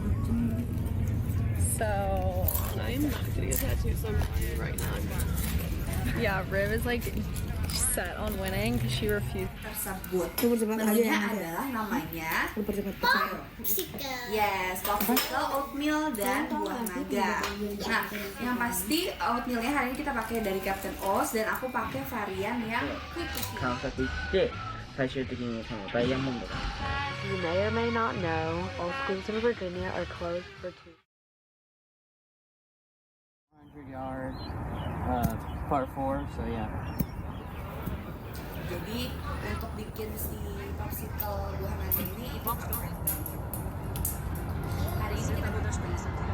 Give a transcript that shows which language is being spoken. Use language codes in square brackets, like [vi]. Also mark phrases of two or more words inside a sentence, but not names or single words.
[en] So I'm not gonna get tattoos, so I'm playing right now. yeah, Riv is like set on winning because she refused. [id] Menunya adalah namanya yes, popsicle, oatmeal, dan buah naga. Nah, yang pasti oatmealnya hari ini kita pakai dari Captain O's, dan aku pakai varian yang [ja] 観察行って最終的にそのダイヤモンドが [en] You may or may not know, all schools in Virginia are closed for 100 yards, par 4, so yeah. [id] Jadi untuk bikin si popsicle buah naga ini itu hari ini kita butuh space.